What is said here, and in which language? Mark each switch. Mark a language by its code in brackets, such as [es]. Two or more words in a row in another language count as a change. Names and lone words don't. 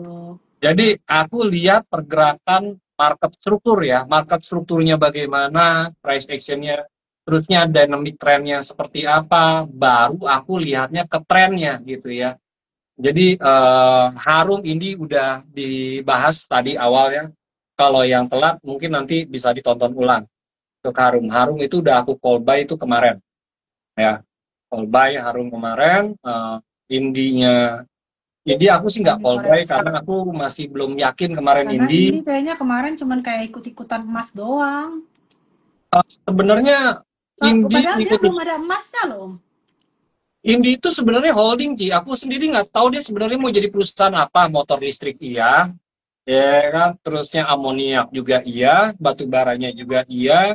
[id] Jadi aku lihat pergerakan market struktur ya, market strukturnya bagaimana, price actionnya, terusnya [en] dynamic trendnya [id] seperti apa, baru aku lihatnya ke trennya gitu ya. Jadi Harum ini udah dibahas tadi awal ya. Kalau yang telat mungkin nanti bisa ditonton ulang untuk Harum. Harum itu udah aku [en] call buy [id] itu kemarin ya. [en] Call buy [id] Harum kemarin, indinya jadi aku sih nggak Ini [en] call buy [id] koreksi. karena aku masih belum yakin kemarin Karena Indi. ini kayaknya kemarin cuman kayak ikut-ikutan emas doang. Sebenarnya Indi Padahal dia ikut belum ada emasnya loh, Om. Indi itu sebenarnya holding Ci. Aku sendiri nggak tahu dia sebenarnya mau jadi perusahaan apa. Motor listrik iya, ya kan. Terusnya amoniak juga iya, batu baranya juga iya.